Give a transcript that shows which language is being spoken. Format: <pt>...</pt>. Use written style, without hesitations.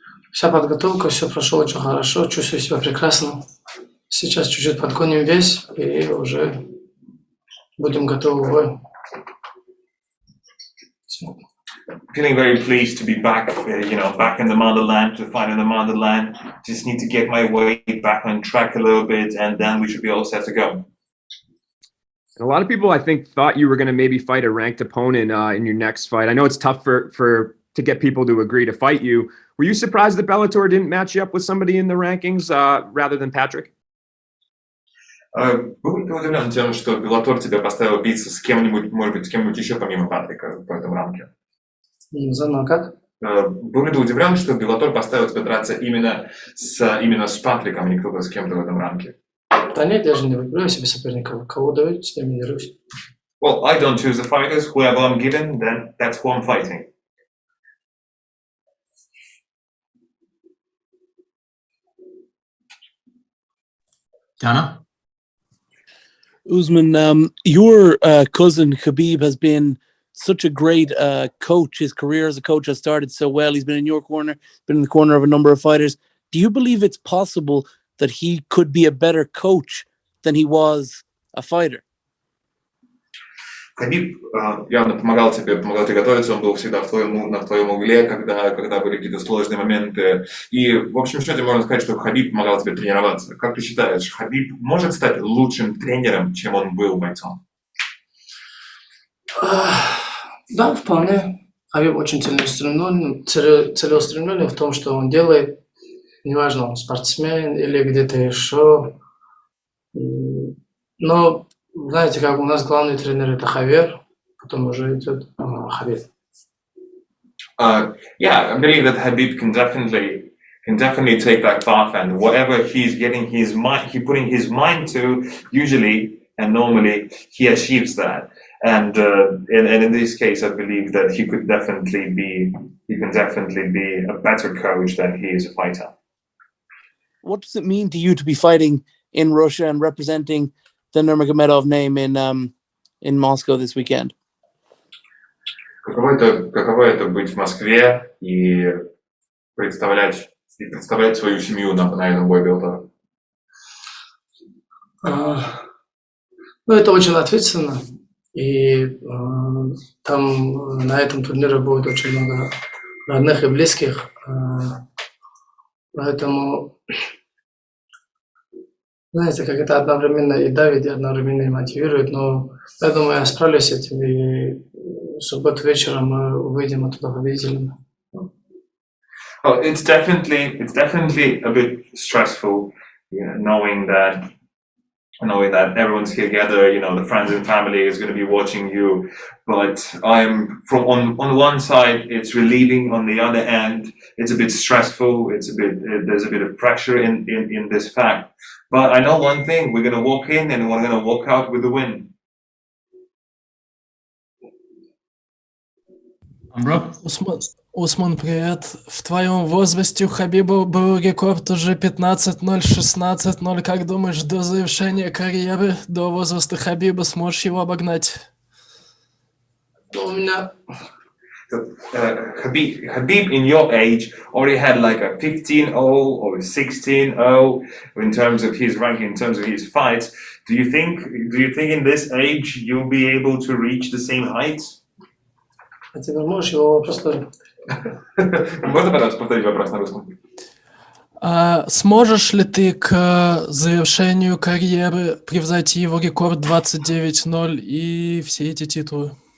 <ru>Вся подготовка, все прошло очень хорошо, чувствую себя прекрасно. Сейчас чуть-чуть подгоним вес и уже будем готовы в бой.</ru> <en>Feeling very pleased to be back, back in the motherland, to fight in the motherland. Just need to get my weight back on track a little bit, and then we should be all set to go. And a lot of people, I think, thought you were going to maybe fight a ranked opponent in your next fight. I know it's tough to get people to agree to fight you. Were you surprised that Bellator didn't match you up with somebody in the rankings rather than Patrick?</en> <ru>Был ли ты удивлен тем, что Bellator тебя поставил биться с кем-нибудь, может быть, с кем-нибудь еще помимо Патрика в этом рамке? Заново как? Был ли ты удивлен, что Bellator поставил тебя драться именно с Патриком, а не кто-то с кем-то в этом рамке? Да нет, я же не выбираю себе соперника. Кого дают, с ними дерусь.</ru> <en>Well, I don't choose the fighters. Whoever I'm given, then that's who I'm fighting. Dana? Usman, your cousin Khabib has been such a great coach. His career as a coach has started so well. He's been in your corner, been in the corner of a number of fighters. Do you believe it's possible that he could be a better coach than he was a fighter?</en> <ru>Хабиб явно помогал тебе готовиться, он был всегда на твоем угле, когда были какие-то сложные моменты. И, в общем счете, можно сказать, что Хабиб помогал тебе тренироваться. Как ты считаешь, Хабиб может стать лучшим тренером, чем он был бойцом? Да, вполне. Хабиб очень целеустремленный в том, что он делает. Неважно, он спортсмен или где-то еще. Но знаете, как у нас главный тренер это Хавер, потом уже идет Хабиб.</ru> <en>Yeah, I believe that Habib can definitely take that path, and whatever he's getting his mind, he putting his mind to, usually and normally he achieves that. And in this case, I believe that he can definitely be a better coach than he is a fighter. What does it mean to you to be fighting in Russia and representing the Nurmagomedov name in Moscow this weekend?</en> <ru>Каково это быть в Москве и представлять свою семью на этом бой Bellator? Это очень ответственно. И там на этом турнире будет очень много родных и близких. Поэтому, знаете, как это одновременно и давит, и одновременно и мотивирует. Но я думаю, я справлюсь с этим. И в субботу вечером мы выйдем оттуда победителями.</ru> <en>Well, it's definitely a bit stressful, knowing that everyone's here together, the friends and family is going to be watching you. But I'm on one side, it's relieving. On the other hand, it's a bit stressful. There's a bit of pressure in this fact. But I know one thing: we're going to walk in and we're going to walk out with the win.</en> <ru>Усман, привет. В твоем возрасте у Хабиба был рекорд уже 15-0, 16-0. Как думаешь, до завершения карьеры, до возраста Хабиба сможешь его обогнать? У меня...</ru> <en>Habib in your age already had like a 15-0 or 16-0 in terms of his ranking, in terms of his fights. Do you think in this age you'll be able to reach the same heights?</en> <ru>А теперь можешь его вопрос тоже? Можно, пожалуйста, повторить вопрос на русском? Сможешь ли ты к завершению карьеры превзойти его рекорд 29-0 и все эти титулы?</ru>